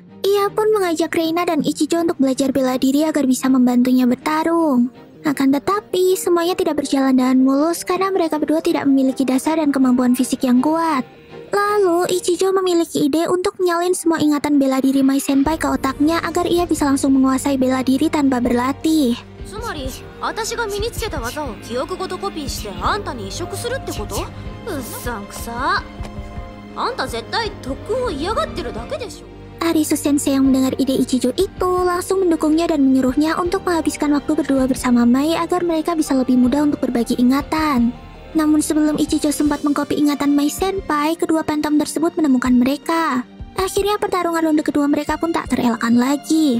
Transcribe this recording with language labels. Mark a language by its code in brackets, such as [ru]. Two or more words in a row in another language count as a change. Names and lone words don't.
[id] Ia pun mengajak Reina dan Ichijo untuk belajar bela diri agar bisa membantunya bertarung. Akan tetapi, semuanya tidak berjalan dengan mulus karena mereka berdua tidak memiliki dasar dan kemampuan fisik yang kuat. Lalu, Ichijo memiliki ide untuk menyalin semua ingatan bela diri Mai Senpai ke otaknya agar ia bisa langsung menguasai bela diri tanpa berlatih. [ja] つまり私が身につけた技を記憶ごとコピーしてあんたに移植するってこと？うっさんくさ。あんた絶対特訓を嫌がってるだけでしょ。 [id] Arisu Sensei yang mendengar ide Ichijo itu langsung mendukungnya dan menyuruhnya untuk menghabiskan waktu berdua bersama Mai agar mereka bisa lebih mudah untuk berbagi ingatan. Namun sebelum Ichijo sempat mengkopi ingatan Mai Senpai, kedua Phantom tersebut menemukan mereka. Akhirnya pertarungan ronde kedua mereka pun tak terelakkan lagi.